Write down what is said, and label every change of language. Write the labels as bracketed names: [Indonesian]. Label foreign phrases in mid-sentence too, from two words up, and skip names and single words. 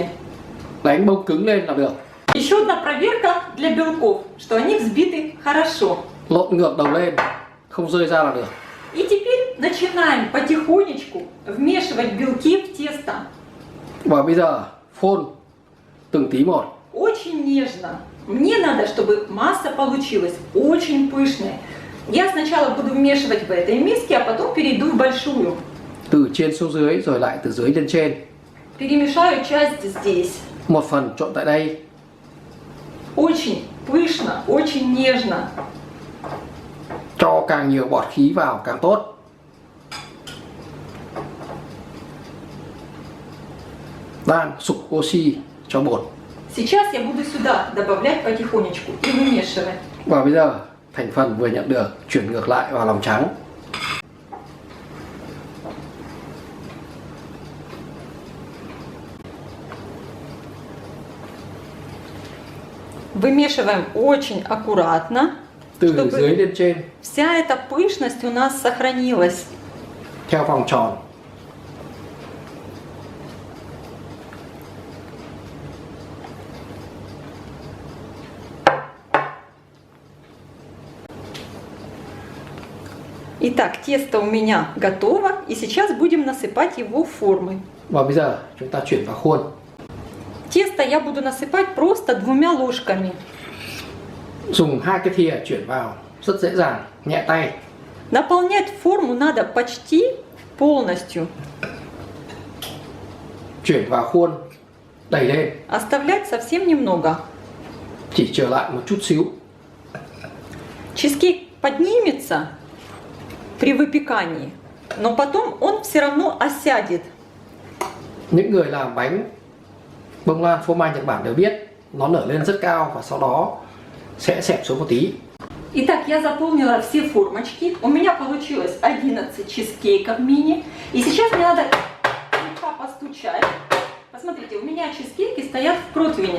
[Vietnamese] Đánh bông cứng lên là được. [Russian] Еще одна проверка для белков, что они взбиты хорошо. [Vietnamese] Lộn ngược đầu lên, không rơi ra là được. [Russian] И теперь начинаем потихонечку вмешивать белки в тесто. [Vietnamese] Và bây giờ phôn từng tí một. [Russian] Очень нежно. Мне надо, чтобы масса получилась очень пышная. Я сначала буду вмешивать в этой миске, а потом перейду в большую. [Vietnamese] Từ trên xuống dưới rồi lại từ dưới lên trên. [Russian] Перемешаю часть здесь. [Vietnamese] Một phần trộn tại đây. [Russian] Очень пышно, очень нежно. [Vietnamese] Cho càng nhiều bọt khí vào càng tốt. Đan sục oxy cho bột. [Russian] Сейчас я буду сюда добавлять потихонечку и вымешивать. [Vietnamese] Và bây giờ thành phần vừa nhận được chuyển ngược lại vào lòng trắng. [Russian] Вымешиваем очень аккуратно, [Vietnamese] Từ [Russian] чтобы [Vietnamese] dưới lên trên [Russian] вся эта пышность у нас сохранилась. [Vietnamese] theo vòng tròn. [Russian] Итак, тесто у меня готово, и сейчас будем насыпать его в формы. [Vietnamese] Và bây giờ chúng ta chuyển vào khuôn. [Russian] Тесто я буду насыпать просто 2 ложками. [Vietnamese] Dùng 2 cái thìa chuyển vào rất dễ dàng, nhẹ tay. [Russian] Наполнять форму надо почти полностью. [Vietnamese] Chuyển vào khuôn, đẩy lên, [Russian] Оставлять совсем немного. [Vietnamese] chỉ trở lại một chút xíu. [Russian] Чизкейк поднимется при выпекании, но потом он все равно осядет. [Vietnamese] Những người làm bánh bông lan phô mai Nhật Bản đều biết nó nở lên rất cao và sau đó sẽ xẹp xuống một tí. [Russian] Итак, я заполнила все формочки. У меня получилось 11 чизкейков мини. И сейчас мне надо слегка постучать. Посмотрите, у меня чизкейки стоят в противне.